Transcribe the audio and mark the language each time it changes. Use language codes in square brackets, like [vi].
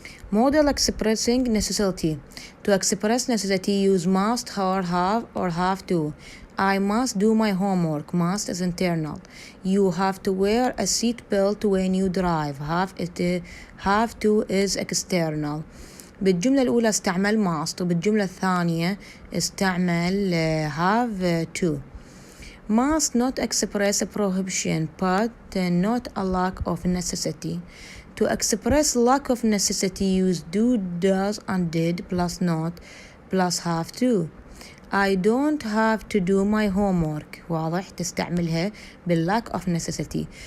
[en] Model expressing necessity. To express necessity use must or have to. I must do my homework. Must is internal. You have to wear a seat belt when you drive. Have to is external. [ar] بالجملة الأولى استعمل must وبالجملة الثانية استعمل have to. [en] Must not express a prohibition but not a lack of necessity. To express lack of necessity use do, does and did plus not plus have to. I don't have to do my homework. [ar] واضح تستعملها [en] بالlack of necessity.